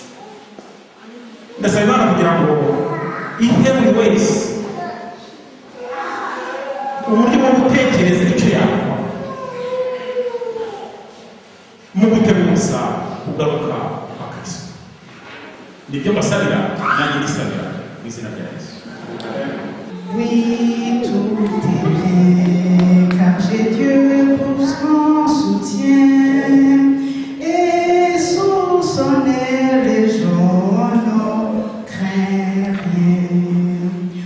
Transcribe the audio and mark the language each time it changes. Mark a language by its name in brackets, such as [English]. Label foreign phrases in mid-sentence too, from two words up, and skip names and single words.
[Kinyarwanda] Ndasaba Imana kugira ngo ihe buri wese uburyo bwo gutekereza icyo yakora mu guteguza kugaruka kwa Kristo. Nibyo mbasabira, nanjye ndisabira mu izina rya Yesu. [French] Oui, tout est bien, car j'ai Dieu pour son soutien, et sous son aile je ne crains rien.